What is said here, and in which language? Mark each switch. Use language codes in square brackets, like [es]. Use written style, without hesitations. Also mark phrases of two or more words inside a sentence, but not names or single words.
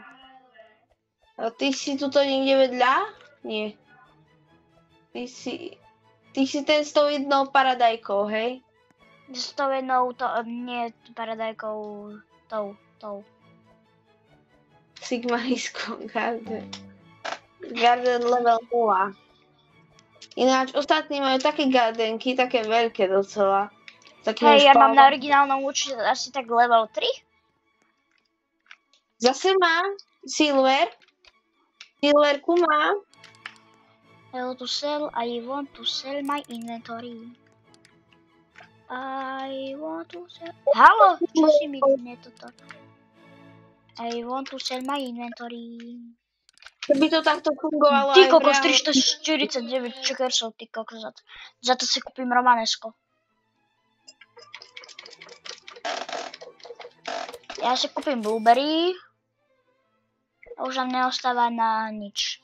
[sk] A ty si tuto niekde vedľa? Nie. Ty si ten s tou jednou paradajkou, hej? S tou jednou, nie paradajkou, tou. Sigmariskou Garden. Garden level 0. Ináč ostatní majú také gardenky, také veľké docela. Hej, ja mám na originálnom účte asi tak level 3. Zase mám silver. Silverku mám. [en] Hello to sell, I want to sell my inventory. I want to sell... Halo, [sk] čo si mi toto? [en] I want to sell my inventory. [sk] Keby to takto fungovalo Ty aj v kokos, reálnom... 349 čekersov, ty kokos. Za to si kúpim Romanesko. Ja si kúpim blueberry. A už nám neostáva na nič.